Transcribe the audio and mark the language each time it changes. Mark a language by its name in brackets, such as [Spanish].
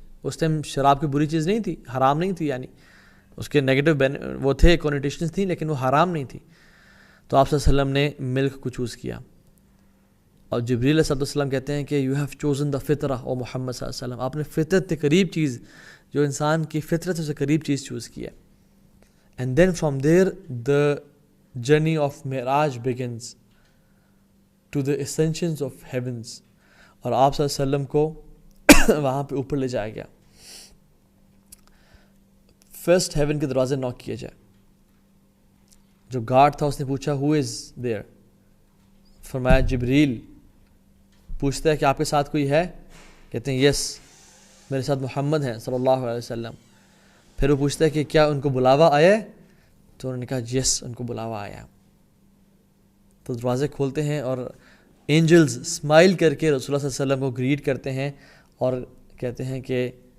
[Urdu] اس time شراب کی بری چیز نہیں تھی، حرام نہیں تھی، یعنی اس کے نیگیٹو وہ تھے، کونوٹیشنز تھیں، لیکن وہ حرام نہیں تھی. تو آپ صلی اللہ علیہ وسلم نے ملک کو چوز کیا. اور جبریل علیہ السلام کہتے ہیں کہ [English] you have chosen the فطرہ of Muhammad [Urdu] صلی اللہ علیہ وسلم، آپ نے فطرت کے قریب چیز، جو انسان کی فطرت سے قریب چیز چوز کی ہے. [English] And then from there the journey of Miraj begins to the ascensions of heavens. [Urdu] اور آپ صلی اللہ علیہ وسلم کو وہاں پہ اوپر لے جایا گیا. فرسٹ ہیون کے دروازے ناک کیے جائے. جو گارڈ تھا اس نے پوچھا [English] who is there, [Urdu] فرمایا جبریل. پوچھتا ہے کہ آپ کے ساتھ کوئی ہے؟ کہتے ہیں یس، میرے ساتھ محمد ہیں صلی اللہ علیہ وسلم. پھر وہ پوچھتا ہے کہ کیا ان کو بلاوا آیا ہے؟ تو انہوں نے کہا یس، ان کو بلاوا آیا. تو دروازے کھولتے ہیں اور اینجلز اسمائل کر کے رسول اللہ صلی اللہ علیہ وسلم کو گریٹ کرتے ہیں اور کہتے ہیں کہ